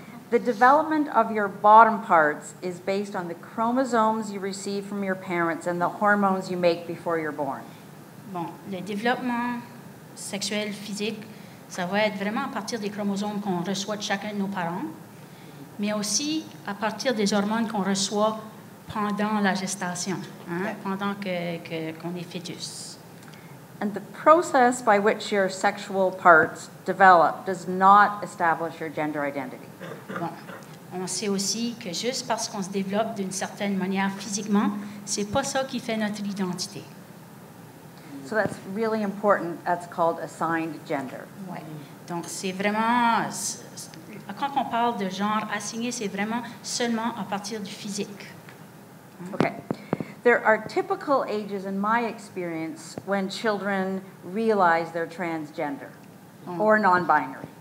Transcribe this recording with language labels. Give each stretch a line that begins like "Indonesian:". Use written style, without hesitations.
English: The development of your bottom parts is based on the chromosomes you receive from your parents and the hormones you make before you're born.
French: Bon, le développement sexuel, physique, ça va être vraiment à partir des chromosomes qu'on reçoit de chacun de nos parents, mais aussi à partir des hormones qu'on reçoit pendant la gestation, hein, pendant qu'on est fœtus.
English: And the process by which your sexual parts develop does not establish your gender identity.
French: Bon, on sait aussi que juste parce qu'on se développe d'une certaine manière physiquement, c'est pas ça qui fait notre identité.
English: So that's really important. That's called assigned gender.
French: Ouais. Donc c'est vraiment quand on parle de genre assigné, c'est vraiment seulement à partir du physique.
English: Okay. There are typical ages in my experience when children realize they're transgender or non-binary.